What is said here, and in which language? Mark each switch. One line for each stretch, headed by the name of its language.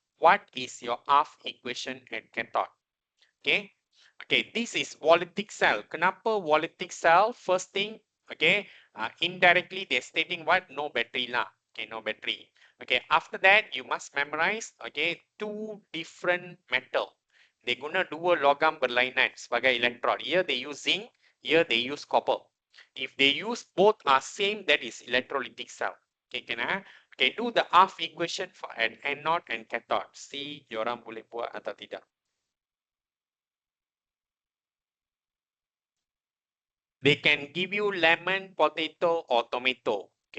English: What is your half equation at cathode? Okay. Okay, this is volatile cell.
Malay: Kenapa volatile cell?
English: First thing, okay, indirectly they're stating what? No battery lah. Okay, no battery. Okay, after that you must memorize, okay, 2 different metal.
Malay: They guna dua logam berlainan sebagai electrode.
English: Here they use zinc, here they use copper. If they use both are same, that is electrolytic cell. Okay, okay, do the half equation for an anode and cathode.
Malay: See, diorang boleh buat atau tidak.
English: They can give you lemon, potato, or tomato.